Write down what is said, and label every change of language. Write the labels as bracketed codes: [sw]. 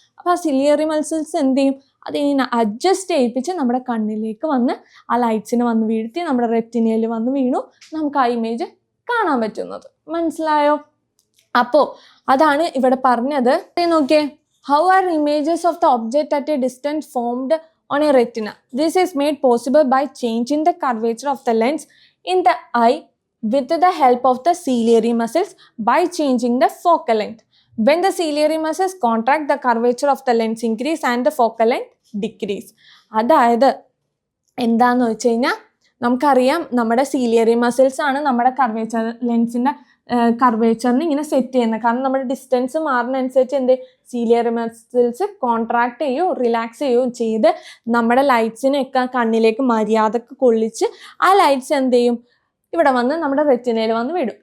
[ml] അപ്പോൾ ആ ciliary muscles എന്ത് ചെയ്യും, അതിനെ അഡ്ജസ്റ്റ് ചെയ്യിപ്പിച്ച് നമ്മുടെ കണ്ണിലേക്ക് വന്ന് ആ ലൈറ്റ്സിന് വന്ന് വീഴ്ത്തി നമ്മുടെ റെറ്റിനയിൽ വന്ന് വീണു നമുക്ക് ആ ഇമേജ് കാണാൻ പറ്റുന്നത്. മനസ്സിലായോ? അപ്പോൾ അതാണ് ഇവിടെ പറഞ്ഞത്. നോക്കിയേ, [en] How are images of the object at a distance formed on a retina. This is made possible by changing the curvature of the lens in the eye with the help of the ciliary muscles by changing the focal length. When the ciliary muscles contract, the curvature of the lens increase and the focal length decrease. [ml] അതായത് എന്താന്ന് വെച്ച് കഴിഞ്ഞാൽ നമുക്കറിയാം നമ്മുടെ ciliary muscles ആണ് നമ്മുടെ curvature ലെൻസിൻ്റെ കർവേച്ചറിന് ഇങ്ങനെ set ചെയ്യുന്നത്. കാരണം നമ്മുടെ ഡിസ്റ്റൻസ് മാറുന്നതനുസരിച്ച് എന്ത് സീലിയറി മസിൽസ് കോൺട്രാക്ട് ചെയ്യുകയോ റിലാക്സ് ചെയ്യുകയോ ചെയ്ത് നമ്മുടെ ലൈറ്റ്സിനെയൊക്കെ കണ്ണിലേക്ക് മര്യാദക്ക് കൊള്ളിച്ച് ആ ലൈറ്റ്സ് എന്ത് ചെയ്യും ഇവിടെ വന്ന് നമ്മുടെ റെറ്റിനയിൽ വന്ന് വിടും.